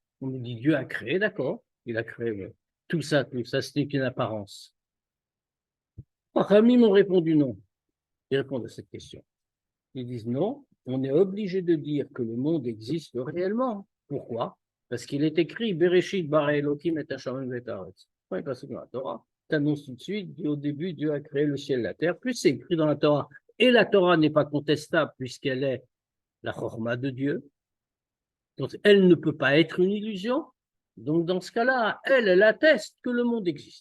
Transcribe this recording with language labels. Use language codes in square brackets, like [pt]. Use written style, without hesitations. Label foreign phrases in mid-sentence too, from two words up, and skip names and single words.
[fr] On nous dit Dieu a créé, d'accord. Il a créé tout ça, ce n'est qu'une apparence. Les Chachamim ont répondu non. Ils répondent à cette question. Ils disent non, on est obligé de dire que le monde existe réellement. Pourquoi? Parce qu'il est écrit [he] בראשית ברא אלהים את השמים ואת הארץ. [fr] Oui, parce que dans la Torah, t'annonce tout de suite, au début, Dieu a créé le ciel et la terre. Plus c'est écrit dans la Torah. Et la Torah n'est pas contestable puisqu'elle est la chorma de Dieu. Donc, elle ne peut pas être une illusion. Donc, dans ce cas-là, elle atteste que le monde existe.